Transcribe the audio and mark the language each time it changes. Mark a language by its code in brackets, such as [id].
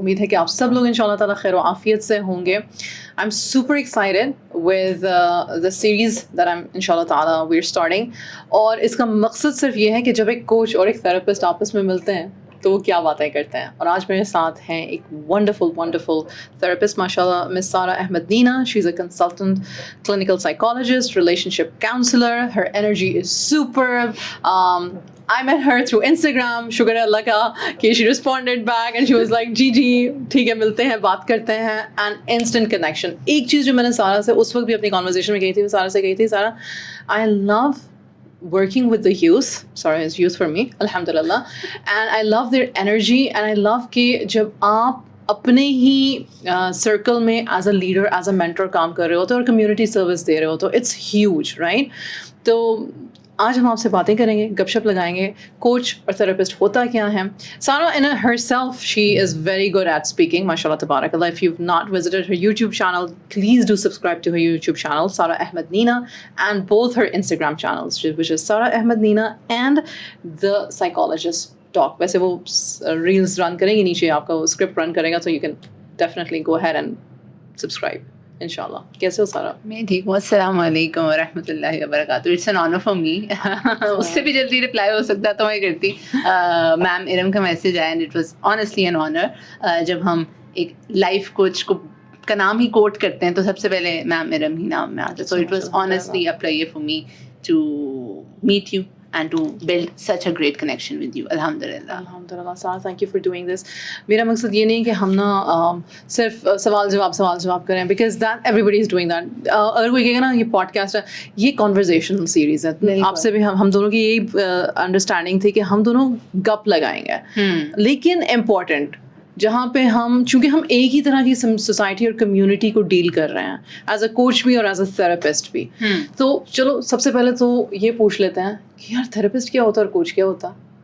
[hi] उम्मीद है कि आप सब लोग इंशाल्लाह ताला खैर व आफियत से होंगे। [en] I'm super excited with the series that I'm inshallah ta'ala we're starting, [hi] और इसका मकसद सिर्फ ये है कि जब एक कोच और एक थेरेपिस्ट आपस में मिलते हैं तो वो क्या बातें करते हैं। और आज मेरे साथ हैं एक wonderful therapist माशाल्लाह, मिस सारा Ahmad Neena. [en] She's a consultant clinical psychologist, relationship counselor. Her energy is superb. I met her through Instagram. [hi] शुक्र है अल्लाह का कि [en] she responded back and she was like [hi] जी ठीक है, मिलते हैं, बात करते हैं, [en] and instant connection. [hi] एक चीज़ जो मैंने सारा से उस वक्त भी अपनी conversation में कही थी, सारा से कही थी, सारा, [en] I love working with the youth. Sorry, it's youth for me, alhamdulillah. And I love their energy, and I love [hi] कि जब आप अपने ही सर्कल में as a leader, as a mentor काम कर रहे हो तो और कम्युनिटी सर्विस दे रहे हो तो [en] It's huge, right? [hi] तो आज हम आपसे बातें करेंगे, गपशप लगाएंगे, कोच और थेरेपिस्ट होता क्या है। सारा इन [en] herself, she is very good at speaking, mashallah tabarakallah. If you've not visited her YouTube channel, please do subscribe to her YouTube channel, Sara Ahmed Neena, and both her Instagram channels, which is Sara Ahmed Neena and The Psychologist Talk. [hi] वैसे वो reels run करेंगे, नीचे आपका वो script run करेगा, [en] so you can definitely go ahead and subscribe. [hi] इंशाल्लाह। कैसे हो सारा? मैं ठीक हूँ। अस्सलाम वालेकुम वरहमतुल्लाहि वबरकातुहू। [en] It's an honour for me. [hi] उससे भी जल्दी रिप्लाई हो सकता तो मैं करती। मैम इरम का मैसेज आया [en] And it was honestly an honour. [hi] जब हम एक लाइफ कोच को का नाम ही कोट करते हैं तो सबसे पहले मैम इरम ही नाम में आता है। [en] So it was honestly a pleasure for me to meet you and to build such a great connection with you. Alhamdulillah Sara, thank you for doing this. [hi] मेरा मकसद ये नहीं कि हम ना सिर्फ सवाल जवाब करें, [en] because that everybody is doing that. [hi] अगर कोई कहेगा ना ये पॉडकास्ट है, ये कॉन्वर्जेशनल सीरीज है, आपसे भी हम दोनों की यही अंडरस्टैंडिंग थी कि हम दोनों गप लगाएंगे, लेकिन इम्पोर्टेंट जहाँ पे हम, चूँकि हम एक ही तरह की सोसाइटी और कम्युनिटी को डील कर रहे हैं, एज अ कोच भी और एज अ थेरेपिस्ट भी, तो चलो सबसे पहले तो ये पूछ लेते हैं कि यार थेरेपिस्ट क्या होता है और कोच क्या होता है?